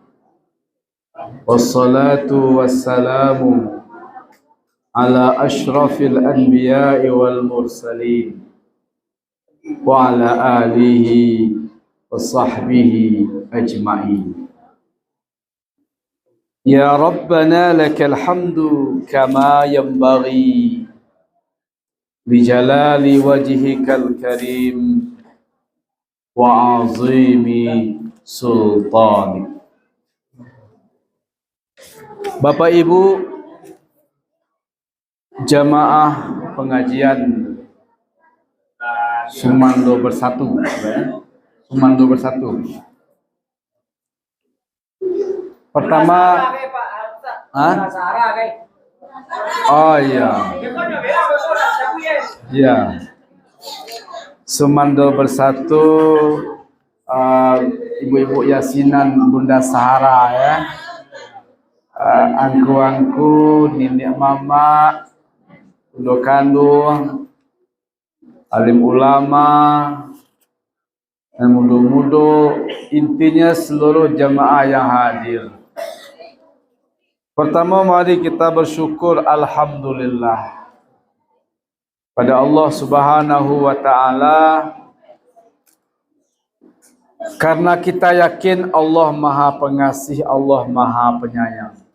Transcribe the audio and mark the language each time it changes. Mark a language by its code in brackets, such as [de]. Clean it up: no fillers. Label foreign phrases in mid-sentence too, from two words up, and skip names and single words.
[ar] والصلاة والسلام على أشرف الأنبياء والمرسلين وعلى آله وصحبه أجمعين. يا ربنا لك الحمد كما ينبغي لجلال وجهك الكريم وعظيم سلطانك. [id] Bapak Ibu jamaah pengajian Sumando Bersatu, Sumando Bersatu. Pertama, oh iya, ya, Sumando Bersatu, ibu-ibu yasinan Bunda Sahara ya, angku-angku, nenek mama, [min] undo kandung, [id] alim ulama, dan mudo-mudo, intinya seluruh jamaah yang hadir. Pertama, mari kita bersyukur alhamdulillah pada Allah [ar] سبحانه وتعالى, [id] karena kita yakin Allah Maha Pengasih, Allah Maha Penyayang.